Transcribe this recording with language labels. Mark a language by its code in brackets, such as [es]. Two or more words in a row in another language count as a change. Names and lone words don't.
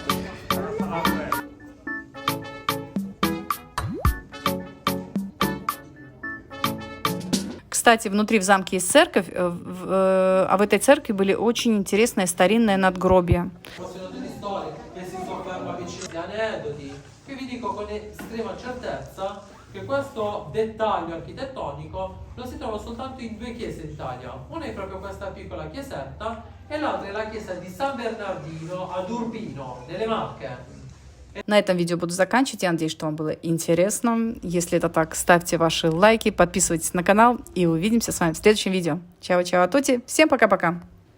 [ru] Кстати, внутри в замке есть церковь, а в этой церкви были очень интересные старинные надгробия. [it] Che vi dico con estrema certezza che questo dettaglio architettonico lo si trova soltanto in 2 chiese d'Italia. Una è proprio questa piccola chiesetta e l'altra è la chiesa di San Bernardino ad Urbino, nelle Marche. [ru] На этом видео буду заканчивать. Я надеюсь, что вам было интересно. Если это так, ставьте ваши лайки, подписывайтесь на канал и увидимся с вами в следующем видео. [it] Ciao ciao, tutti. [ru] Всем пока-пока.